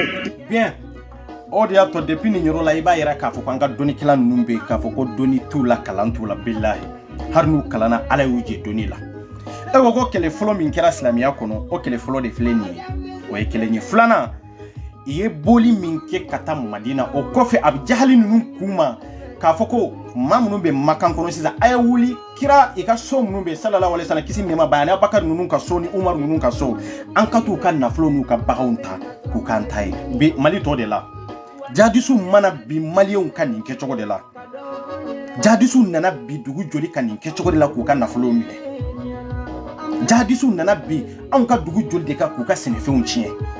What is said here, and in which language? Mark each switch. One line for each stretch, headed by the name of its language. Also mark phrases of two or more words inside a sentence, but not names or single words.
Bambara: bien o de y'a to depuis nin yɔrɔ la i b'a yɛrɛ k'a fɔ ko an ka dɔnikɛla ninnu bɛ yen k'a fɔ ko dɔni t'u la kalan t'u la bilahi hali n'u kalanna ala y'u jɛ dɔni la e ko ko kɛlɛ fɔlɔ min kɛra silamɛya kɔnɔ o kɛlɛ fɔlɔ de filɛ nin ye o ye kelen ye filanan i ye boli min kɛ ka taa madina o kɔfɛ a bɛ jahali ninnu kun ma k'a fɔ ko maa minnu bɛ makan kɔnɔ sisan a ye wuli kira i ka so minnu bɛ
Arabic: صلى الله عليه وسلم
Bambara: kisi nɛɛma b'a ye ani abubakar ninnu ka so ni umar ninnu ka so an ka t'u ka nafolo n'u ka baganw ta k'u k'an ta ye bi mali tɔ de la jadisu mana bi maliyɛnw ka nin kɛcogo de la jadisu nana bi dugu joli ka nin kɛcogo de la k'u ka nafolo minɛ jadisu nana bi anw ka dugu joli de kan k'u ka sɛnɛfɛnw tiɲɛ